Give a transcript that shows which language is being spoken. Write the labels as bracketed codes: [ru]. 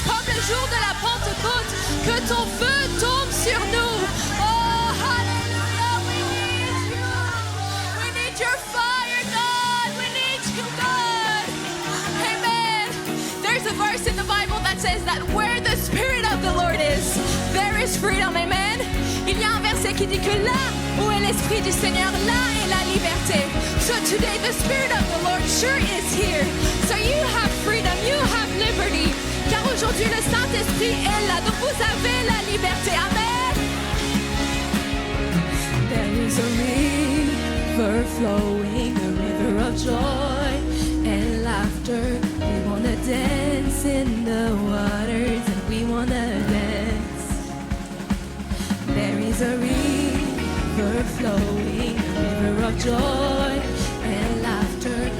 [fr] Comme le jour de la Pentecôte. Que ton feu tombe sur nous. [en] Oh, hallelujah, we need you. We need your fire, God. We need you, God. Amen. There's a verse in the Bible that says that where the Spirit of the Lord is, there is freedom. Amen. [fr] Il y a un verset qui dit que là où est l'Esprit du Seigneur, là est la liberté. [en] So today the Spirit of the Lord sure is here. So you have freedom, you have liberty. [fr] Car aujourd'hui le Saint-Esprit est là, donc vous avez la liberté. Amen. [en] There is a river flowing, a river of joy and laughter. We wanna dance in the waters and we wanna dance. There is a river flowing, a river of joy and laughter.